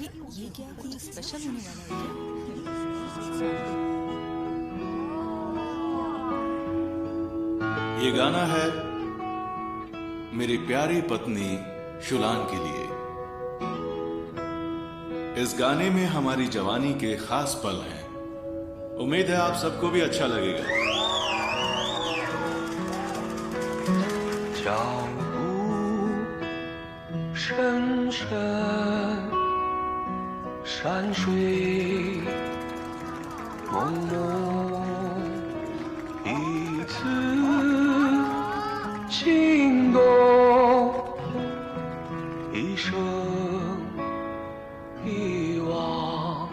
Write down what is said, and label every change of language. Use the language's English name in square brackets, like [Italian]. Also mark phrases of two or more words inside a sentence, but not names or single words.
[Hindi] ये क्या कुछ स्पेशल होने वाला है क्या? ये गाना है मेरी प्यारी पत्नी शुलान के लिए। इस गाने में हमारी जवानी के खास पल हैं। उम्मीद है आप सबको भी अच्छा लगेगा। [Chinese] 脚步深深，山水朦胧，一次情动，一生遗忘。